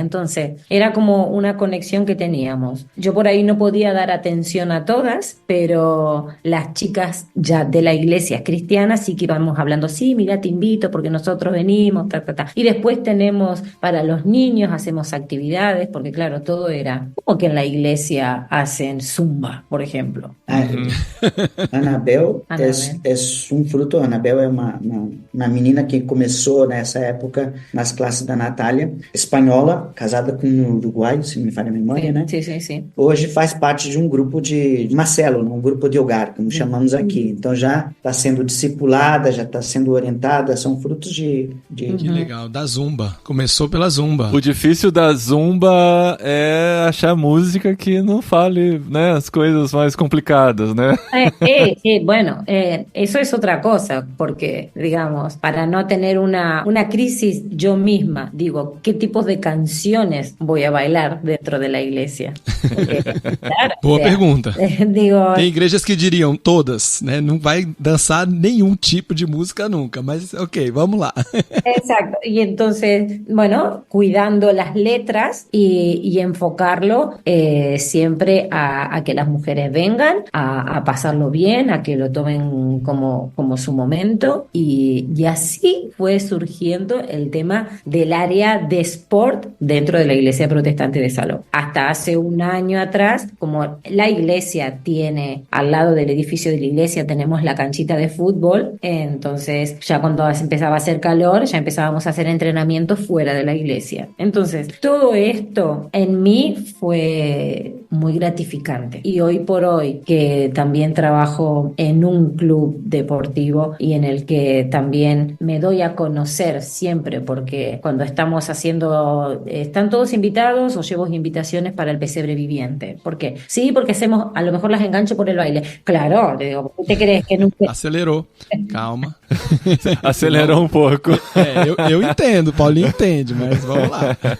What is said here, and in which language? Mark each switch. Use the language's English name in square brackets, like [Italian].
[Spanish] Entonces, era como una conexión que teníamos. Yo por ahí no podía dar atención a todas, pero las chicas ya de la iglesia cristiana sí que íbamos hablando, sí, mira, te invito porque nosotros venimos, ta, ta, ta. Y después tenemos para los niños, hacemos actividades, porque claro, todo era como que en la iglesia hacen zumba, por ejemplo. Anabel Anabel. [Portuguese] é um fruto. Anabel é uma menina que começou nessa época nas classes da Natália, espanhola, casada com um uruguaio, se não me falha a memória, né? [Spanish] Sí, sí, sí. [Portuguese] Hoje faz parte de um grupo de uma célula, um grupo de hogar, como chamamos aqui. Então já está sendo discipulada, já está sendo orientada, são frutos de... Que legal, da Zumba. Começou pela Zumba. O difícil da Zumba é achar música que não fale, né, as coisas mais complicadas, né? [Spanish] Bueno, eso es otra cosa, porque, digamos, para no tener una crisis yo misma, digo, ¿qué tipos de canciones voy a bailar dentro de la iglesia? Porque, claro, [Portuguese] Boa pergunta. [Spanish] Digo, [Portuguese] Tem igrejas que diriam todas, né? Não vai dançar nenhum tipo de música nunca, mas ok, vamos lá. [Spanish] exacto. Y entonces, bueno, cuidando las letras y enfocarlo siempre a que las mujeres vengan, a pasarlo bien, a que lo tomen como su momento. Y así fue surgiendo el tema del área de sport dentro de la iglesia protestante de Saló. Hasta hace un año atrás, como la iglesia tiene, al lado del edificio de la iglesia tenemos la canchita de fútbol, entonces ya cuando empezaba a hacer calor, ya empezábamos a hacer entrenamientos fuera de la iglesia. Entonces, todo esto en mí fue muy gratificante. Y hoy por hoy, que también trabajo en un club deportivo y en el que también me doy a conocer siempre, porque cuando estamos haciendo, están todos invitados o llevo invitaciones para el pesebre viviente. ¿Por qué? Sí, porque hacemos, a lo mejor las engancho por el baile. Claro, le digo, ¿tú te crees que nunca... [Portuguese] Acelerou, calma. Acelerou um pouco. Eu entendo, Paulinho entende, mas vamos lá.